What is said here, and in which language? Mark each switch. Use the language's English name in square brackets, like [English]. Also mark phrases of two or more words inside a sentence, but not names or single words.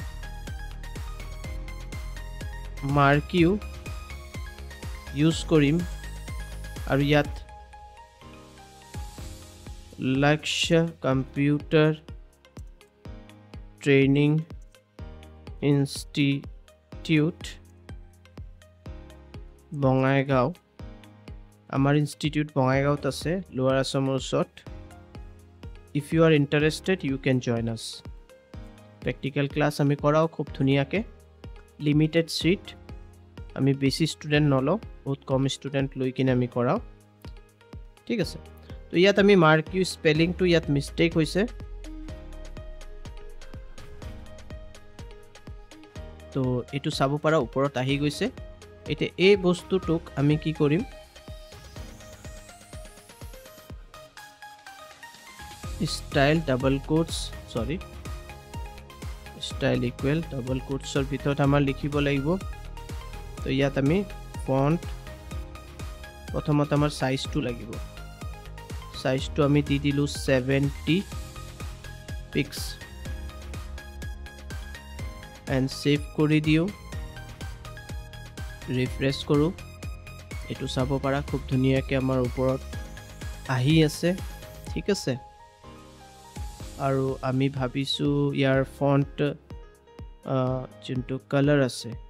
[Assamese] মাৰ্কিউ ইউজ কৰিম আৰু ইয়াত লক্ষ্য কম্পিউটাৰ ট্ৰেইনিং ইনষ্টিটিউট বঙাইগাঁও আমাৰ ইনষ্টিটিউট বঙাইগাঁৱত আছে [English] lower Assamৰ [Assamese] ওচৰত [English] if you are interested you can join us practical class [Assamese] আমি কৰাও খুব ধুনিয়াকে [English] limited seat [Assamese] আমি বেছি ষ্টুডেন্ট নলও বহুত কম ষ্টুডেন্ট লৈ কিনে আমি কৰাও ঠিক আছে তো ইয়াত আমি [English] marquee spelling [Assamese] টু ইয়াত মিস্টেক হৈছে তো এটো চাব পাৰা ওপৰত আহি গৈছে এতে এই বস্তুটোক আমি কি কৰিম [English] style double quotes sorry style equal double quotes or [Assamese] ভিতৰত আমাৰ লিখিব লাগিব তো ইয়াত আমি ফন্ট প্ৰথমত আমাৰ সাইজটো লাগিব সাইজটো আমি দি দিলু 70 পিক্স [English] and save [Assamese] কৰি দিও ৰিফ্ৰেশ কৰো এটো চাব পাৰা খুব ধুনিয়াকে আমাৰ ওপৰত আহি আছে ঠিক আছে আৰু আমি ভাবিছো ইয়াৰ ফন্ট যোনটো কালাৰ আছে